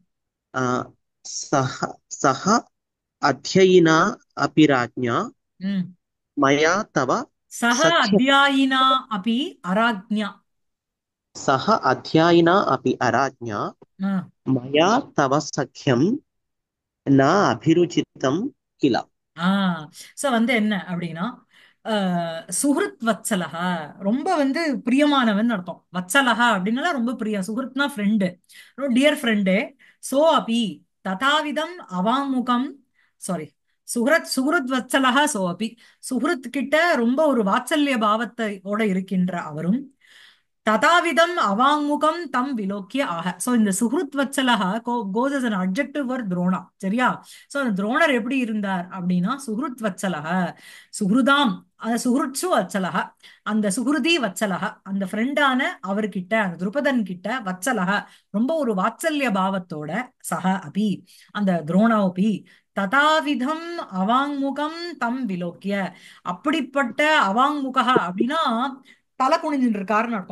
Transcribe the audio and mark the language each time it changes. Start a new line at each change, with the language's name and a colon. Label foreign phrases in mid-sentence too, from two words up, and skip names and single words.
Sanskrit: सह सह अध्ययिना अपि राज्ञा mm. मया तव सह सख्यं। अध्यायिना अपि अराज्ञा. सह अध्यायिना अपि अराज्ञा ஆ. मया तव सख्यं न अभिरुचितं किल।
Tamil: சோ வந்து என்ன அப்படின்னா
Sanskrit: सुहृत् वत्सलः,
Tamil: ரொம்ப வந்து பிரியமானவன் அர்த்தம். வத்சலஹ அப்படின்னால ரொம்ப பிரியம், சுஹൃத்னா ஃப்ரெண்டு,
English: dear friend.
Sanskrit: सः अपि तथाविधम् अवाङ्मुखम्,
Tamil: சாரி,
Sanskrit: सुहृत् वत्सलः सः अपि,
Tamil: சுஹൃத் கிட்ட ரொம்ப ஒரு வாத்சல்ய பாவத்தோட இருக்கின்ற அவரும்
Sanskrit: तथाविधम् अवाङ्मुखम् तम् विलोक्य
Tamil: ஆக. சோ இந்த
Sanskrit: सुहृत् वत्सलः
Tamil: கோஸ்
English: as an adjective for
Tamil: துரோணா. சரியா? சோ அந்த துரோணர் எப்படி இருந்தார் அப்படின்னா
Sanskrit: सुहृत् वत्सलः,
Tamil: சுஹൃதாம் அந்த
Sanskrit: सुहृत्सु वत्सलः,
Tamil: அந்த
Sanskrit: सुहृदि वत्सलः
Tamil: அந்த ஃப்ரெண்டான அவர்கிட்ட, அந்த துருபதன் கிட்ட வத்சலஹ ரொம்ப ஒரு வாத்சல்ய பாவத்தோட,
Sanskrit: सः अपि
Tamil: அந்த துரோணாபி
Sanskrit: तथाविधम् अवाङ्मुखम् तम् विलोक्य,
Tamil: அப்படிப்பட்ட அவாங்முகா அப்படின்னா தலை குனிஞ்சிட்டு இருக்காருன்னு அர்த்தம்.